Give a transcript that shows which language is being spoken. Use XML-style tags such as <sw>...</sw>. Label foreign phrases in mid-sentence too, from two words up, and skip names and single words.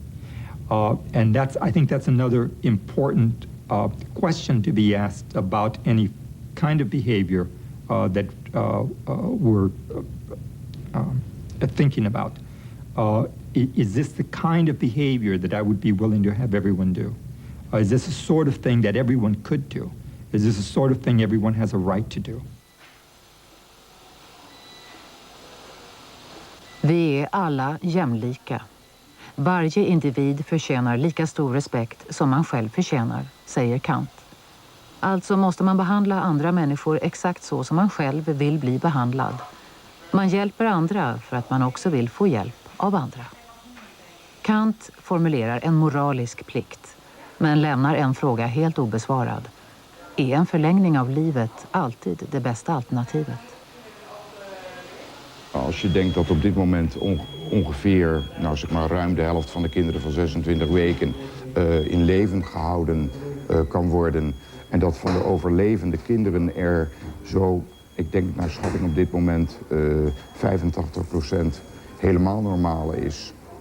<en>And I think that's another important question to be asked about any kind of behavior that we're thinking about. Is this the kind of behavior that I would be willing to have everyone do? Is this the sort of thing that everyone could do? Is this the sort of thing everyone has a right to do?</en> <sv>Vi är alla jämlika. Varje individ förtjänar lika stor respekt som man själv förtjänar, säger Kant. Alltså måste man behandla andra människor exakt så som man själv vill bli behandlad. Man hjälper andra för att man också vill få hjälp av andra. Kant formulerar en moralisk plikt, men lämnar en fråga helt obesvarad. Är en förlängning av livet alltid det bästa alternativet?</sv> <nl>Als je denkt dat op dit moment ongeveer, nou zeg maar ruim de helft van de kinderen van 26 weken in leven gehouden kan worden. En dat van de overlevende kinderen er zo, ik denk naar schatting op dit moment 85% helemaal normaal is.</nl>